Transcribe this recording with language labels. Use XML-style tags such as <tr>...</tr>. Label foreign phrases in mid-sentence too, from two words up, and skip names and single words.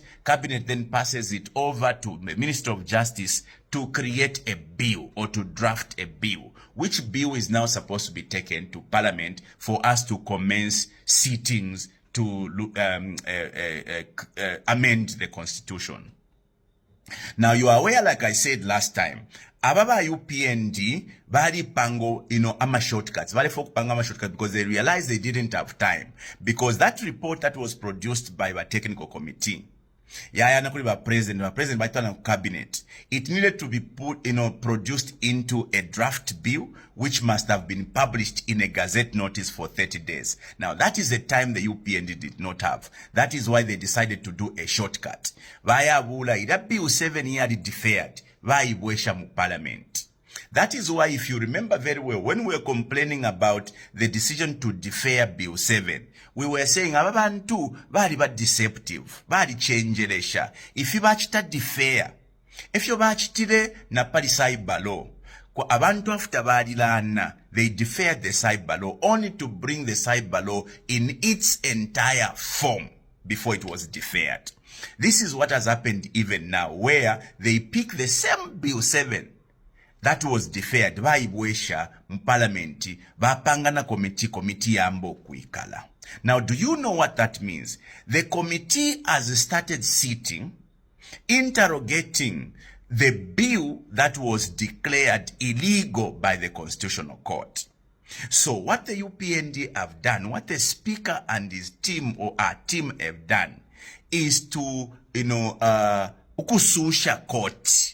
<en>Cabinet then passes it over to the Minister of Justice to create a bill or to draft a bill, which bill is now supposed to be taken to Parliament for us to commence sittings to amend the Constitution. Now, you are aware, like I said last time,</en> <bem>ababa UPND bali pango, ama shortcuts. Bali folk pango ama shortcuts</bem> <en>because they realized they didn't have time. Because that report that was produced by the technical committee, president by cabinet, it needed to be produced into a draft bill, which must have been published in a gazette notice for 30 days. Now, that is the time the UPND did not have. That is why they decided to do a shortcut.</en> <bem>Vaya bula, ida bill 7 year deferred. Vaya ibwesha mu parliament.</bem> <en>That is why, if you remember very well, when we were complaining about the decision to defer Bill 7, we were saying,</en> <bem>ababantu, bali ba deceptive, bali changelesha.</bem> <en>If you bachita defer, if you</en> <bem>bachitile na pali</bem> <en>cyber law,</en> <bem>kwa abantu</bem> <en>after</en> <bem>bali lana,</bem> <en>they deferred the cyber law only to bring the cyber law in its entire form before it was deferred. This is what has happened even now, where they pick the same Bill 7 that was deferred</en> <bem>baibwesha mparlamenti bapangana committee yambo kuikala.</bem> <en>Now, do you know what that means? The committee has started sitting, interrogating the bill that was declared illegal by the Constitutional Court. So what the UPND have done, what the speaker and his team or our team have done, is to, ukususha court.</en>